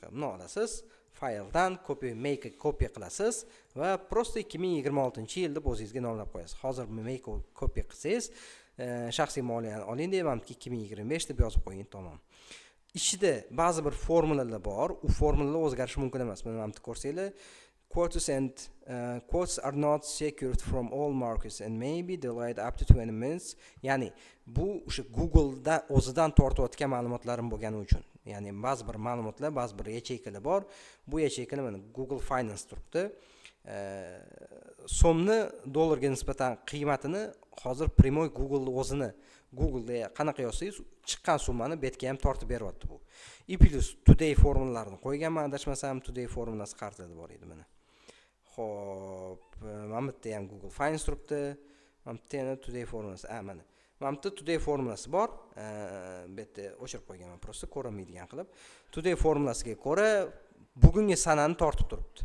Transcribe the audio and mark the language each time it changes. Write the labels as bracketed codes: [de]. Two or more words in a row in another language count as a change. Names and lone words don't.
[uz] Buni olasiz, fayldan [en] make copy [uz] qilasiz va prosta 2026-yil deb o'zingizga nomlab qo'yasiz. Hozir [en] make copy [uz] qilsangiz, shaxsiy moliyani oling deyman, 2025 deb yozib qo'ying, tamom. Ichida ba'zi bir formulalar bor, u formulalar o'zgarishi mumkin emas. Buni ham ko'rsanglar, [en] quotes are not secured from all markets and may be delayed up to 20 minutes. [uz] Ya'ni bu o'sha Google'da o'zidan tortayotgan ma'lumotlarim bo'lgani uchun. Ya'ni ba'zi bir ma'lumotlar, ba'zi bir yacheykalar bor. Bu yacheykalar mana Google Finance turibdi. So'mni dollarga nisbatan qiymatini hozir primoy Google o'zini Google'da qanaqa yozsangiz chiqqan summani betga ham tortib beryapti bu. [en] I plus today [uz] formulalarini qo'yganman, adashmasam today formulasi qarzlarda bor edi mana. Xo'p, mana bu yerda ham Google Finance turibdi. Mana bu yerda today formulasi, mana. Mana bu today formulasi bor. Bu yerda o'chirib qo'yganman, prosta ko'rinmaydigan qilib. Today formulasiga ko'ra bugungi sanani tortib turibdi.